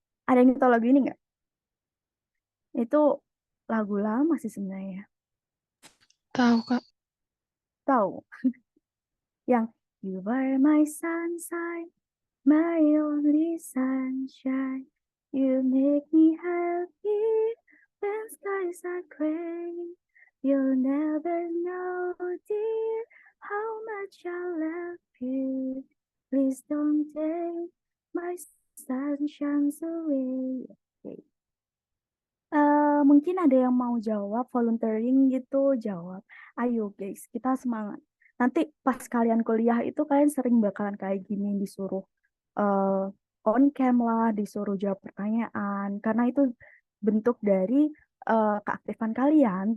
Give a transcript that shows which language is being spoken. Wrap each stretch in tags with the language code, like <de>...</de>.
<id>Ada yang tahu lagu ini nggak? Itu lagu lama sih sebenarnya. Tahu, Kak. Tahu? Yang</id> <en>You are my sunshine, my only sunshine. You make me happy when skies are gray. You'll never know, dear, how much I love you. Please don't take my sunshines away. Oke.</en> <id>Mungkin ada yang mau jawab volunteering gitu, jawab. Ayo guys, kita semangat. Nanti pas kalian kuliah itu kalian sering bakalan kayak gini disuruh on cam lah, disuruh jawab pertanyaan. Karena itu bentuk dari keaktifan kalian.</id>